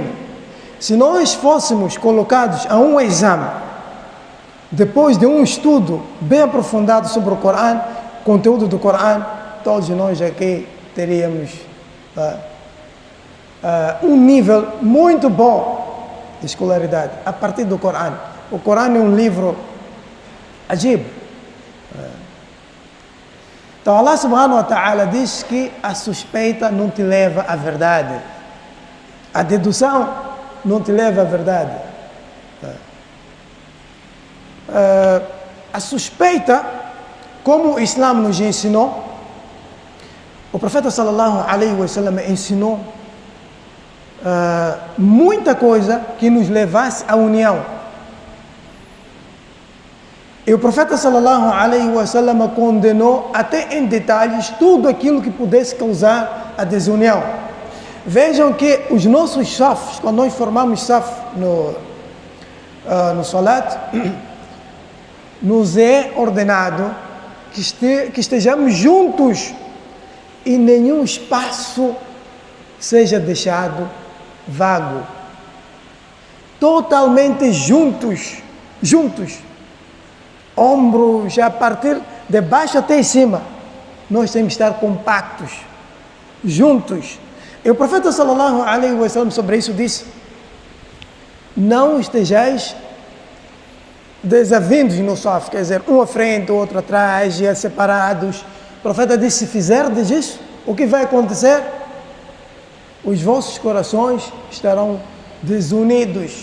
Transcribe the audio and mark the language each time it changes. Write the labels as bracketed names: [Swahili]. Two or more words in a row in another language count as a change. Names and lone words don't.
[Portuguese] Se nós fôssemos colocados a um exame, depois de um estudo bem aprofundado sobre o Coran, conteúdo do Coran, todos nós aqui teríamos um nível muito bom de escolaridade a partir do Coran. O Coran é um livro ajib. Então [Arabic] الله سبحانه وتعالى [Portuguese] diz que a suspeita não te leva à verdade, a dedução não te leva à verdade. A suspeita, como o Islã nos ensinou, o profeta [Arabic] صلى الله عليه وسلم [Portuguese] ensinou muita coisa que nos levasse à união. E o profeta [Arabic] صلى الله عليه وسلم [Portuguese] condenou até em detalhes tudo aquilo que pudesse causar a desunião. Vejam que os nossos safs, quando nós formamos saf no salat, nos é ordenado que estejamos juntos e nenhum espaço seja deixado vago. Totalmente juntos, ombros a partir de baixo até em cima. Nós temos que estar compactos, juntos. E o profeta [Arabic] صلى الله عليه وسلم [Portuguese] sobre isso disse: não estejais desavindos no saf, quer dizer, um à frente, o outro atrás, e separados. O profeta disse: se fizerdes isso, o que vai acontecer? Os vossos corações estarão desunidos.